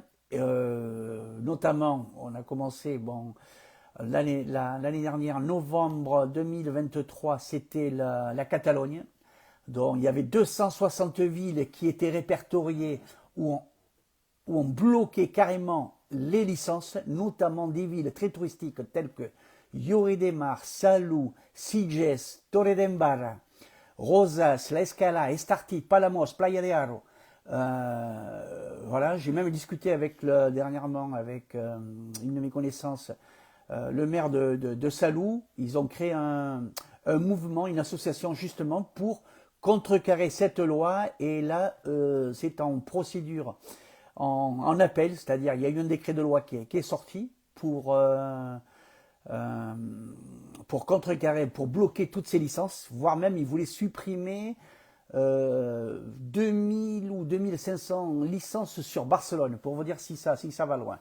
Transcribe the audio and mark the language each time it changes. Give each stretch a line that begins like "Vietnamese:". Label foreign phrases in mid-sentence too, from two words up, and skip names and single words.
French: Notamment, on a commencé, l'année dernière, novembre 2023, c'était la Catalogne. Donc il y avait 260 villes qui étaient répertoriées où on bloquait carrément les licences, notamment des villes très touristiques telles que Lloret de Mar, Salou, Sitges, Torredembarra, Rosas, La Escala, Estartit, Palamos, Playa de Haro. Voilà, j'ai même discuté dernièrement avec une de mes connaissances, le maire de Salou. Ils ont créé un mouvement, une association justement pour contrecarrer cette loi, et là c'est en procédure, en appel, c'est-à-dire il y a eu un décret de loi qui est sorti pour contrecarrer, pour bloquer toutes ces licences, voire même ils voulaient supprimer 2000 ou 2500 licences sur Barcelone, pour vous dire si ça va loin.